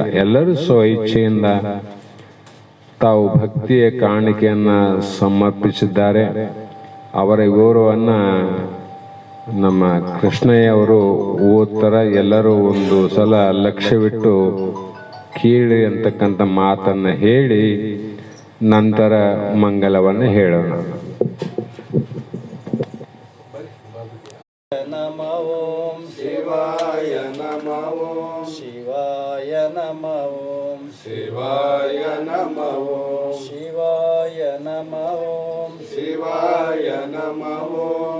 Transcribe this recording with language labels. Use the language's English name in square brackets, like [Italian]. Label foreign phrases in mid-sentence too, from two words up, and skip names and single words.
[Kannada] ಎಲ್ಲರೂ ಸ್ವಇಚ್ಛೆಯಿಂದ ತಾವು ಭಕ್ತಿಯ ಕಾಣಿಕೆಯನ್ನು ಸಮರ್ಪಿಸಿದ್ದಾರೆ. ಅವರ ಗೌರವವನ್ನು ನಮ್ಮ ಕೃಷ್ಣಯ್ಯವರು ಓದ್ತರ ಎಲ್ಲರೂ ಒಂದು ಸಲ ಲಕ್ಷ್ಯವಿಟ್ಟು ಕೀಳಿ ಅಂತಕ್ಕಂಥ ಮಾತನ್ನು ಹೇಳಿ ನಂತರ ಮಂಗಲವನ್ನು ಹೇಳೋಣ. [Sanskrit] ನಮೋ ಓಂ ಶಿವಾಯ ನಮೋ ಓಂ ಶಿವಾಯ ನಮೋ ಓಂ ಶಿವಾಯ ನಮೋ ಓಂ ಶಿವಾಯ ನಮೋ ಓಂ ಶಿವಾಯ ನಮೋ ಓಂ